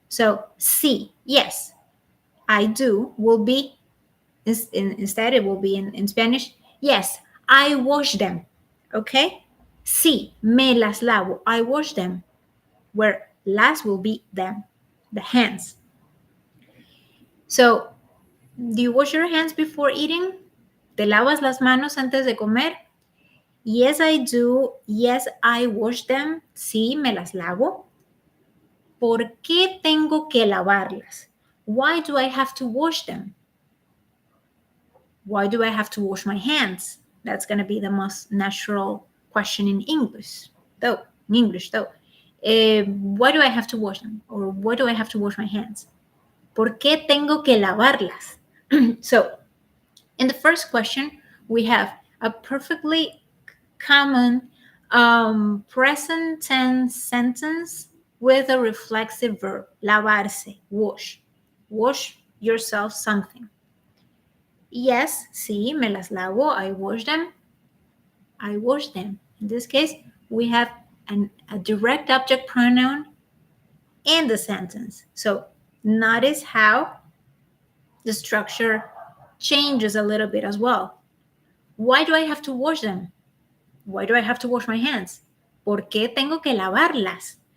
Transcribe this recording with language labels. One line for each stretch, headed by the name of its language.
English: So sí, yes, I do will be, instead it will be in Spanish, yes, I wash them. Okay?
Spanish: Sí, me las lavo.
English: I wash them. Where las will be them, the hands. So, do you wash your hands before eating?
Spanish: ¿Te lavas las manos antes de comer?
English: Yes, I do. Yes, I wash them.
Spanish: Sí, me las lavo. ¿Por qué tengo que lavarlas?
English: Why do I have to wash them? Why do I have to wash my hands? That's going to be the most natural question in English, though. Why do I have to wash them? Or why do I have to wash my hands?
Spanish: ¿Por qué tengo que lavarlas?
English: So, in the first question, we have a perfectly common present tense sentence with a reflexive verb, lavarse, wash. Wash yourself something. Yes,
Spanish: sí, me las lavo,
English: I wash them. I wash them. In this case, we have a direct object pronoun in the sentence. So notice how the structure changes a little bit as well. Why do I have to wash them? Why do I have to wash my hands?
Spanish: ¿Por qué tengo que lavarlas?